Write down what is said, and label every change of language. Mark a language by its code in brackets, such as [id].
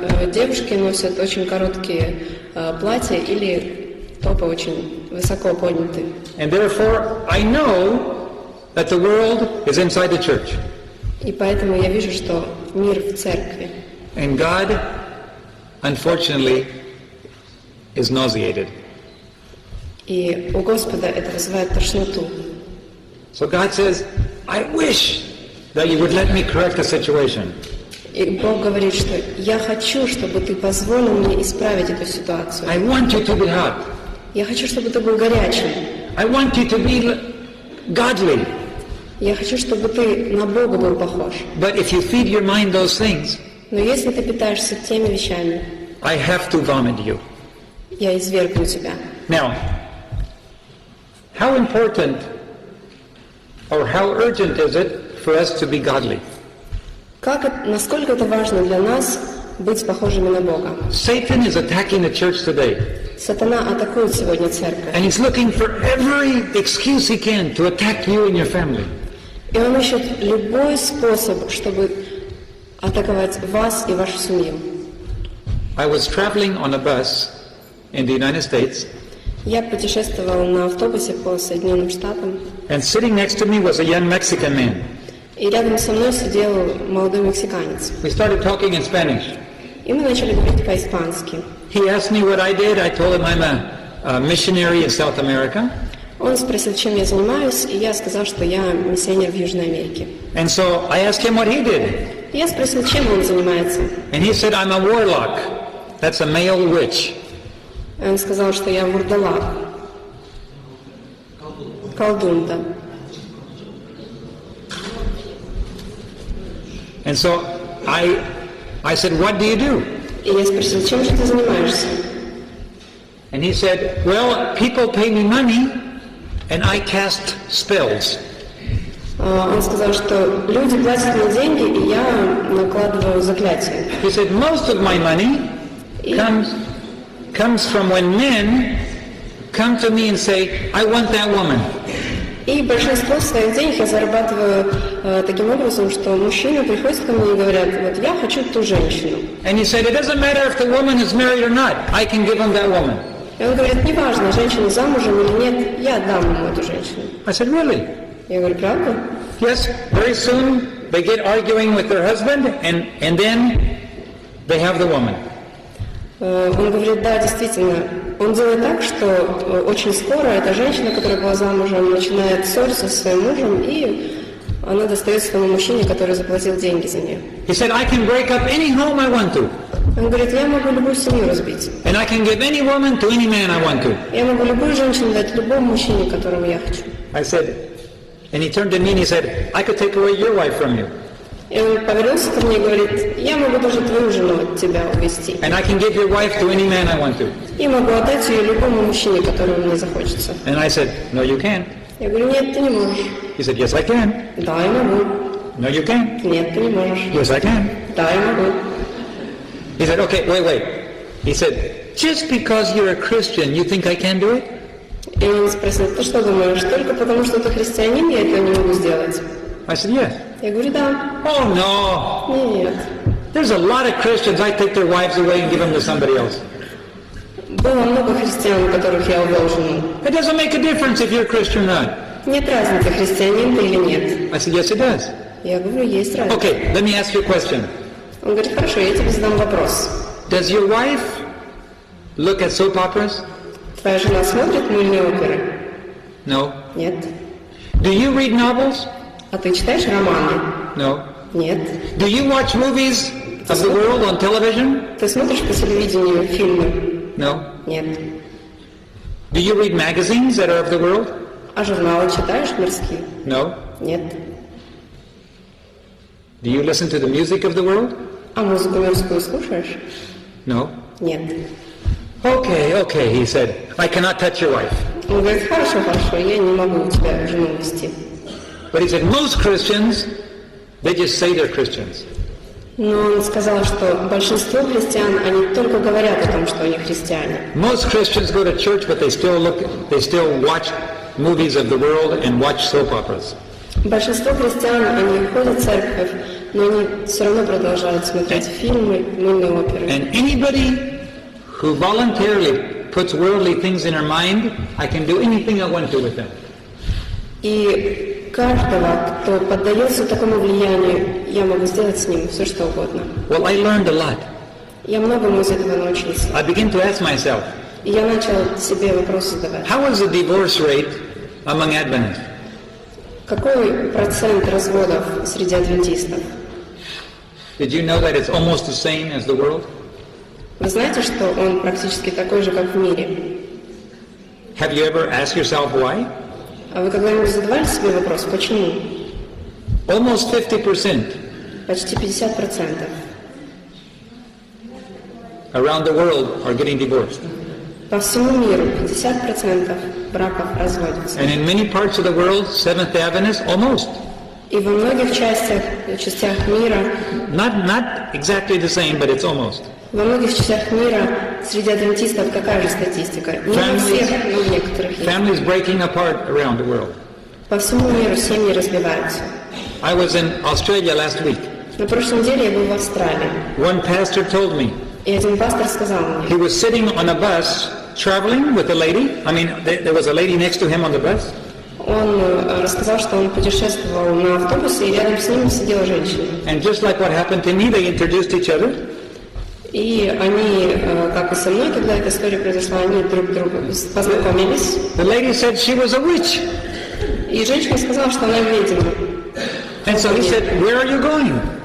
[ru] Девушки носят очень короткие платья или топы очень высоко подняты. [en] And therefore, I know that the world is inside the church. [ru] И поэтому я вижу, что мир в церкви. [en] And God, unfortunately, is nauseated. [ru] И у Господа это вызывает тошноту. [en] So God says, I wish that you would let me correct the situation. [ru] И Бог говорит, что я хочу, чтобы ты позволил мне исправить эту ситуацию. [en] I want you to be hot. [ru] Я хочу, чтобы ты был горячим. [en] I want you to be godly. [ru] Я хочу, чтобы ты на Бога был похож. [en] But if you feed your mind those things, [ru] Но если ты питаешься теми вещами, [en] I have to vomit you. [ru] я извергну тебя. [en] Now, how important or how urgent is it for us to be godly? [ru] Насколько это важно для нас быть похожими на Бога? [en] Satan is attacking the church today. [ru] Сатана атакует сегодня церковь. [en] And he's looking for every excuse he can to attack you and your family. [ru] И он ищет любой способ, чтобы атаковать вас и вашу семью. [en] I was traveling on a bus in the United States. [ru] Я путешествовал на автобусе по Соединенным Штатам. [en] And sitting next to me was a young Mexican man. [ru] И рядом со мной сидел молодой мексиканец. [en] We started talking in Spanish. [ru] И мы начали говорить по-испански. [en] He asked me what I did. I told him I'm a missionary in South America. [ru] Он спросил, чем я занимаюсь, и я сказал, что я миссионер в Южной Америке. [en] And so I asked him what he did. [ru] И я спросил, чем он занимается. [en] And he said, I'm a warlock. That's a male witch. [ru] И он сказал, что я вурдалак. Колдун, да. [en] And so I said, what do you do? [ru] И я спросил, чем же ты занимаешься? [en] And he said, well, people pay me money and I cast spells. [ru] Он сказал, что люди платят мне деньги, и я накладываю заклятие. [en] He said, most of my money comes from when men come to me and say, I want that woman. [ru] И большинство своих денег я зарабатываю таким образом, что мужчины приходят ко мне и говорят, вот я хочу ту женщину. [en] And he said, it doesn't matter if the woman is married or not. I can give him that woman. [ru] И он говорит, неважно, женщина замужем или нет, я отдам ему эту женщину. [en] I said, really? [ru] Я говорю, правда? [en] Yes, very soon they get arguing with their husband and then they have the woman. [ru] Он говорит, да, действительно. Он делает так, что очень скоро эта женщина, которая была замужем, начинает ссориться со своим мужем, и она достает своему мужчине, который заплатил деньги за нее. [en] He said, I can break up any home I want to. [ru] Он говорит, я могу любую семью разбить. [en] And I can give any woman to any man I want to. [ru] Я могу любую женщину дать любому мужчине, которому я хочу. [en] I said, and he turned to me and he said, I could take away your wife from you. [ru] И он повернулся ко мне и говорит, я могу даже твою жену от тебя увезти. [en] And I can give your wife to any man I want to. [ru] И могу отдать ее любому мужчине, которому мне захочется. [en] And I said, no, you can't. [ru] Я говорю, нет, ты не можешь. [en] He said, yes, I can. [ru] Да, я могу. [en] No, you can't. [ru] Нет, ты не можешь. [en] Yes, I can. [ru] Да, я могу. [en] He said, okay, wait. He said, just because you're a Christian, you think I can do it? [ru] И он спросил, ты что думаешь, только потому что ты христианин, я этого не могу сделать? [en] I said, yes. [ru] Я говорю, да. [en] Oh, no. [ru] Нет. [en] There's a lot of Christians, I take their wives away and give them to somebody else. [ru] Было много христиан, которых я увел жену. [en] It doesn't make a difference if you're a Christian or not. [ru] Нет разницы, христианин ты или нет. [en] I said, yes, it does. [ru] Я говорю, есть разница. [en] Okay, let me ask you a question. [ru] Он говорит, хорошо, я тебе задам вопрос. [en] Does your wife look at soap operas? [ru] Твоя жена смотрит мыльные оперы? [en] No. [ru] Нет. [en] Do you read novels? [ru] А ты читаешь романы? [en] No. [ru] Нет. [en] Do you watch movies of the world on television? [ru] Ты смотришь по телевидению фильмы? [en] No. [ru] Нет. [en] Do you read magazines that are of the world? [ru] А журналы читаешь мирские? [en] No. [ru] Нет. [en] Do you listen to the music of the world? [ru] А музыку мирскую слушаешь? [en] No. [ru] Нет. [en] Okay, he said, I cannot touch your wife. [ru] Он говорит, хорошо, я не могу у тебя жену вести. [en] But he said, most Christians, they just say they're Christians. [ru] Но он сказал, что большинство христиан, они только говорят о том, что они христиане. [en] Most Christians go to church, but they still watch movies of the world and watch soap operas. [ru] Большинство христиан, они ходят в церковь, но они все равно продолжают смотреть фильмы, мыльные оперы. [en] And anybody who voluntarily puts worldly things in her mind, I can do anything I want to with them. [ru] И каждого, кто поддается такому влиянию, я могу сделать с ним все, что угодно. [en] Well, I learned a lot. [ru] Я многому из этого научился. [en] I began to ask myself, [ru] И я начал себе вопрос задавать. [en] how is the divorce rate among Adventists? [ru] Какой процент разводов среди адвентистов? [en] Did you know that it's almost the same as the world? [ru] Вы знаете, что он практически такой же, как в мире? [en] Have you ever asked yourself why? [ru] А вы когда-нибудь задавали себе вопрос, почему? [en] Almost 50% [ru] Почти 50% [en] around the world are getting divorced. [ru] по всему миру 50% браков разводятся. [en] And in many parts of the world, Seventh-day Adventists, almost. [ru] И во многих частях мира, [en] Not exactly the same, but it's almost. [ru] во многих частях мира среди адвентистов какая же статистика? Не во всех, но в некоторых есть. [en] Families breaking apart around the world. [ru] По всему миру семьи разбиваются. [en] I was in Australia last week. [ru] На прошлой неделе я был в Австралии. [en] One pastor told me [ru] И один пастор сказал мне, [en] he was sitting on a bus traveling with a lady. I mean, there was a lady next to him on the bus. [ru] он рассказал, что он путешествовал на автобусе, и рядом с ним сидела женщина. [en] And just like what happened to me, they introduced each other. [ru] И они, как и со мной, когда эта история произошла, они друг другу познакомились. [en] The lady said she was a witch. [ru] И женщина сказала, что она ведьма. [en] And so he said, where are you going?